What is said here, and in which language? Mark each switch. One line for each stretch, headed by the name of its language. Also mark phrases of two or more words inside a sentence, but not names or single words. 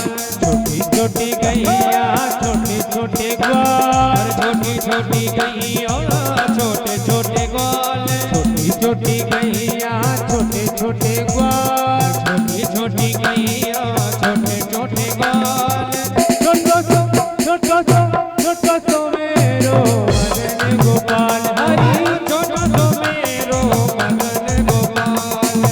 Hindi: छोटी छोटी गैया, छोटे छोटे ग्वाल, छोटी छोटी गैया, छोटे छोटे ग्वाल, छोटी छोटी गैया, छोटे छोटे ग्वाल, छोटी छोटी गैया, छोटे छोटे ग्वाल।
Braj: छोटो सो मेरो मदन गोपाल, हरि छोटो सो मेरो मदन गोपाल।